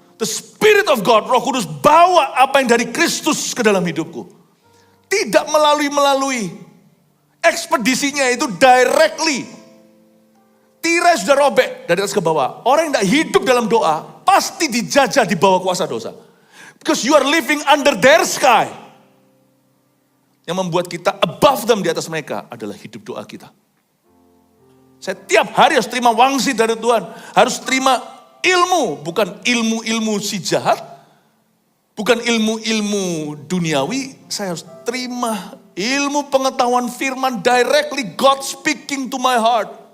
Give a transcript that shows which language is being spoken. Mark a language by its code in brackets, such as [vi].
[en] The Spirit of God, [id] Roh Kudus bawa apa yang dari Kristus ke dalam hidupku. Tidak melalui ekspedisinya itu directly. Tirai sudah robek dari atas ke bawah. Orang yang tidak hidup dalam doa pasti dijajah di bawah kuasa dosa. [en] Because you are living under their sky. [id] Yang membuat kita [en] above them, [id] di atas mereka adalah hidup doa kita. Saya tiap hari harus terima wangsit dari Tuhan. Harus terima ilmu, bukan ilmu-ilmu si jahat. Bukan ilmu-ilmu duniawi, saya harus terima ilmu pengetahuan firman directly, [en] God speaking to my heart.